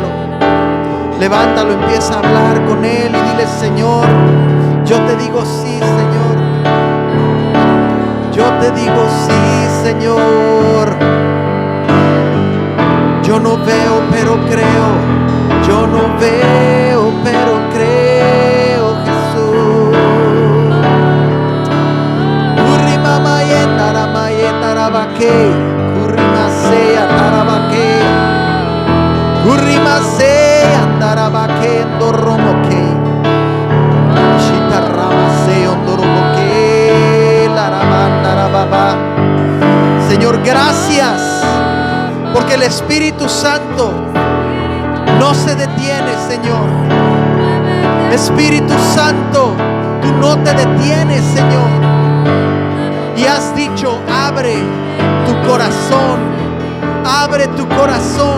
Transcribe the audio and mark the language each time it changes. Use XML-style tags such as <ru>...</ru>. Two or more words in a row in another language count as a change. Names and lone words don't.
<es>Levántalo, empieza a hablar con Él y dile: Señor, yo te digo sí, Señor. Yo te digo sí, Señor. Yo no veo, pero creo. Yo no veo, pero creo, Jesús. Tarabake, Kurimasea Tarabake, Kurimasea Tarabake, Ndoromoke, Shitaramase, Ndoromoke, Larabandarababa. Señor, gracias, porque el Espíritu Santo no se detiene, Señor. Espíritu Santo, tú no te detienes, Señor. Y has dicho: abre tu corazón, abre tu corazón.</es>